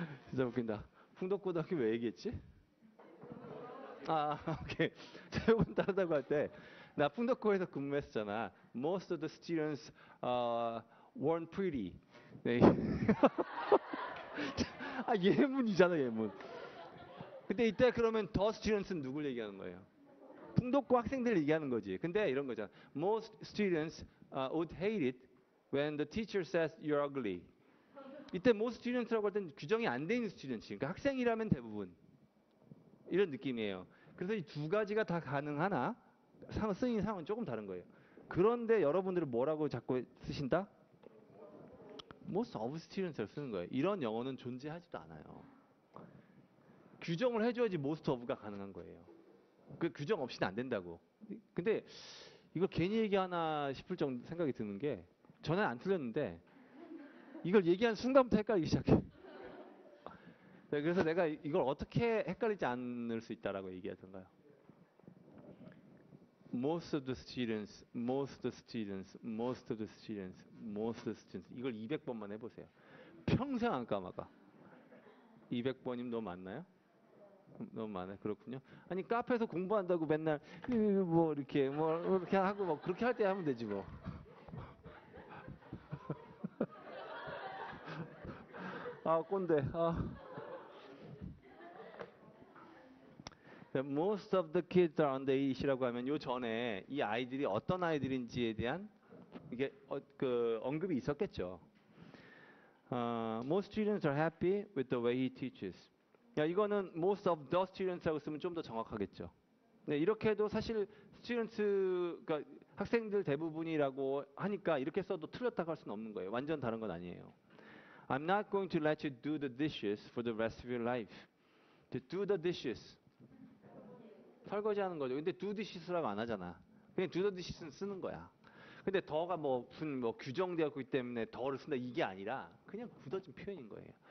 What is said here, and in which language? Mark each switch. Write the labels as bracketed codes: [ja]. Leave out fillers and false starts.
[ko] 진짜 웃긴다. 풍덕고등학교 왜 얘기했지? 오케이. 세번 다르다고 할 때, 나 풍덕고에서 근무했었잖아. [en] Most of the students weren't pretty. [ko] 네. 예문이잖아, 예문. 근데 이때 그러면 the students는 누굴 얘기하는 거예요? 풍덕고 학생들 얘기하는 거지. 근데 이런 거잖아. [en] Most students would hate it when the teacher says you're ugly. [ko] 이때 most students라고 할 때는 규정이 안 돼 있는 스튜던트. 그러니까 학생이라면 대부분. 이런 느낌이에요. 그래서 이 두 가지가 다 가능하나 쓰인 상황은 조금 다른 거예요. 그런데 여러분들은 뭐라고 자꾸 쓰신다? most of students를 쓰는 거예요. 이런 영어는 존재하지도 않아요. 규정을 해줘야지 most of가 가능한 거예요. 그 규정 없이는 안 된다고. 근데 이거 괜히 얘기하나 싶을 정도 생각이 드는 게 전에 안 틀렸는데 이걸 얘기한 순간부터 헷갈리기 시작해. 네, 그래서 내가 이걸 어떻게 헷갈리지 않을 수 있다라고 얘기하던가요? [en] Most of the students, most of the students, most of the students, most of the students. [ko] 이걸 200번만 해보세요. 평생 안 까먹어. 200번이면 너무 많나요? 너무 많아요. 그렇군요. 아니 카페에서 공부한다고 맨날 뭐 이렇게 하고 뭐 그렇게 할 때 하면 되지 뭐. 꼰대. [en] Most of the kids are under 8 [ko] 이라고 하면 요 전에 이 아이들이 어떤 아이들인지에 대한 이게 그 언급이 있었겠죠. [en] Most students are happy with the way he teaches. [ko] 야, 이거는 [en] most of the students [ko] 라고 쓰면 좀 더 정확하겠죠. 네, 이렇게 해도 사실 students, 그러니까 학생들 대부분이라고 하니까 이렇게 써도 틀렸다고 할 수는 없는 거예요. 완전 다른 건 아니에요. [en] I'm not going to let you do the dishes for the rest of your life. To do the dishes. [ko] 설거지하는 거죠. 근데 do dishes라고 안 하잖아. 그냥 [en] do the dishes [ko] 는 쓰는 거야. 근데 더가 무슨 규정되었기 때문에 더를 쓴다 이게 아니라 그냥 굳어진 표현인 거예요.